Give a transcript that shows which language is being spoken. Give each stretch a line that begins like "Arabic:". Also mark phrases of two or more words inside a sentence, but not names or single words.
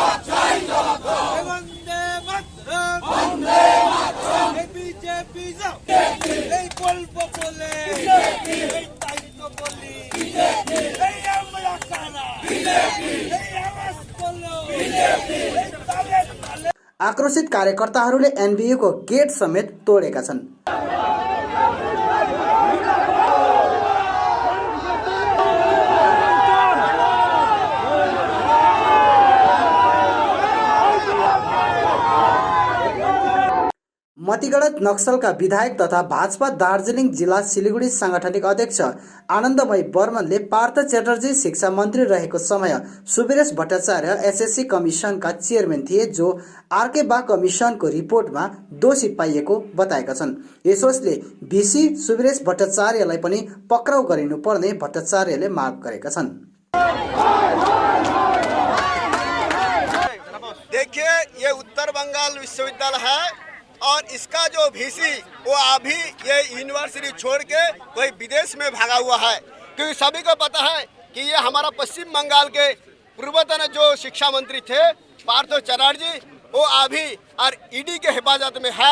Bangla: বন্দে মাতরম, এই বিজেপি যাও, এই বলবো বলে, এই তাইতো বলি, এই আমরা কারা, এই আওয়াজ বলো, এই তালে তালে।
Nepali: आक्रोशित कार्यकर्ताहरूले एनबियूको गेट समेत तोडेका छन्। मतिगढ नक्सलका विधायक तथा भाजपा दार्जिलिङ जिल्ला सिलिगुडी सांगठनिक अध्यक्ष आनन्दमय बर्मनले पार्थ च्याटर्जी शिक्षा मन्त्री रहेको समय सुबिरेश भट्टाचार्य एसएससी कमिसनका चेयरम्यान थिए, जो आरके बा कमिसनको रिपोर्टमा दोषी पाइएको बताएका छन्। यसोसले भिसी सुबिरेश भट्टाचार्यलाई पनि पक्राउ गरिनुपर्ने भट्टाचार्यले माग गरेका छन्।
Hindi: देखिए, ये उत्तर बंगाल विश्वविद्यालय है और इसका जो वीसी वो अभी ये यूनिवर्सिटी छोड़ के कोई विदेश में भागा हुआ है, क्योंकि सभी को पता है कि ये हमारा पश्चिम बंगाल के पूर्वतन जो शिक्षा मंत्री थे पार्थ चटर्जी, वो अभी और ईडी के हिफाजत में है।